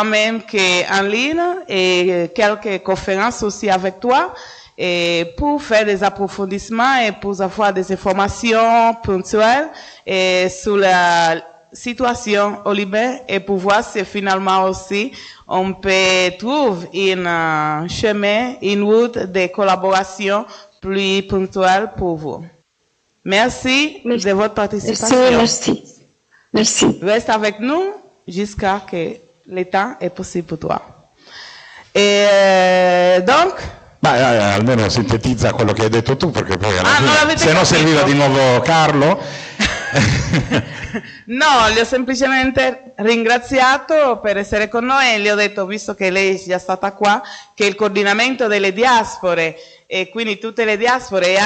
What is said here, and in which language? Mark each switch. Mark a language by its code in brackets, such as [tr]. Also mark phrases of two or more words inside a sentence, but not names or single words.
[fr] même en ligne et quelques conférences aussi avec toi et pour faire des approfondissements et pour avoir des informations ponctuelles et sur la situation au Liban et pour voir si finalement aussi on peut trouver un chemin, une route de collaboration plus ponctuelle pour vous. Merci de votre participation. Merci. Reste avec nous jusqu'à que le temps est possible pour toi. Et donc... [it] almeno sintetizza quello che hai detto tu, perché poi se no serviva di nuovo Carlo. No, le ho semplicemente ringraziato per essere con noi e le ho detto, visto che lei è già stata qua, che il coordinamento delle diaspore e quindi tutte le diaspore e